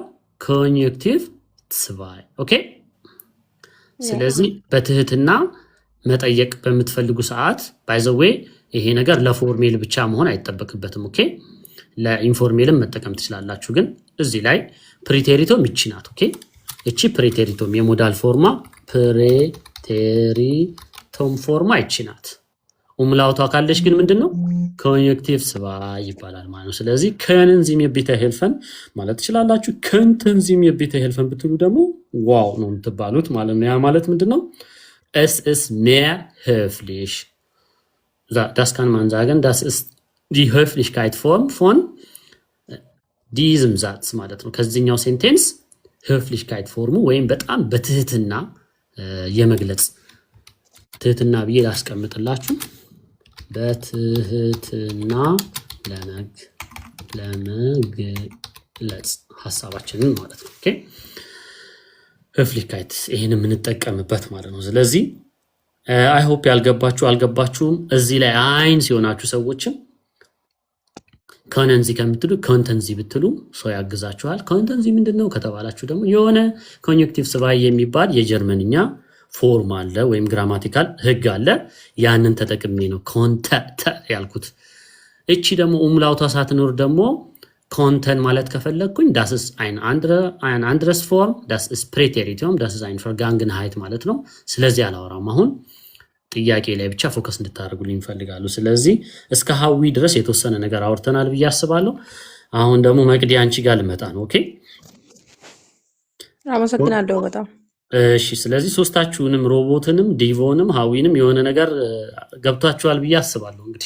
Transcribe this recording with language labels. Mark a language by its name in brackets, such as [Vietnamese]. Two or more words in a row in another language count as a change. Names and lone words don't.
[German] Konjunktiv zwei። [Amharic] ኦኬ ስለዚህ በትህትና መጠየቅ በምትፈልጉ ሰዓት ባይዘዌ ይሄ ነገር ለፎርሜል ብቻ መሆን አይጠበቅበትም። ኦኬ ለኢንፎርሜልም መጠቀም ትችላላችሁ። ግን እዚህ ላይ ፕሪቴሪቶም ይቺ ናት። ኦኬ እቺ ፕሪቴሪቶም የሞዳል ፎርማ ፕሪቴሪቶም ፎርማ ይቺ ናት። ኡምላውቷ ካለች ግን ምንድነው [German] Konjunktiv zwei [Amharic] ይባላል ማለት ነው። ስለዚህ [German] können Sie mir bitte helfen [Amharic] ማለት ትችላላችሁ። [German] könnten Sie mir bitte helfen [Amharic] ብትሉ ደግሞ ዋው ነው የምትባሉት ማለት ነው። ያ ማለት ምንድነው [German] es ist mehr höflich. Das kann man sagen, das ist die Höflichkeitsform von diesem Satz [Amharic] ማለት ነው። ከዚህኛው ሴንቴንስ höflichkeit ፎርሙ ወይም በጣም በትህትና የመግለጽ ትህትና ብዬ ላስቀምጥላችሁ በትህትና ለመግለጽ ሐሳባችንን ማለት ነው። ኦኬ höflichkeit ይሄን የምንጠቀምበት ማለት ነው። ስለዚህ [English] I hope [Amharic] አልገባችሁም። እዚህ ላይ አይን ሲሆናችሁ ሰዎችም [German] können Sie [Amharic] ከምትሉ [German] könnten Sie [Amharic] ብትሉ ሰው ያግዛችኋል። [German] könnten Sie [Amharic] ምንድነው ከተባላችሁ ደግሞ የሆነ [German] Konjunktiv zwei [Amharic] የሚባል የጀርመንኛ ፎርም አለ ወይም ግራማቲካል ህግ አለ። ያንን ተጠቅሜ ነው ኮንተ ያልኩት። እቺ ደግሞ ኡምላውታ ሳትኖር ደግሞ ኮንተን ማለት ከፈለኩኝ [German] das ist ein anderes Form, das ist Präteritum, das ist ein Vergangenheit [Amharic] ማለት ነው። ስለዚህ አላወራም። አሁን ጥያቄ ላይ ብቻ ፎከስ እንድታደርጉልኝ ፈልጋለሁ። ስለዚህ እስከ ሀዊ ድረስ የተወሰነ ነገር አውርተናል ብዬ አስባለሁ። አሁን ደግሞ መቅዲ አንቺ ጋር ልመጣ ነው። ኦኬ አመሰግናለሁ በጣም እሺ። ስለዚህ ሶስታችሁንም ሮቦትንም ዲቮንም ሀዊንም የሆነ ነገር ገብቷችኋል ብዬ አስባለሁ። እንግዲህ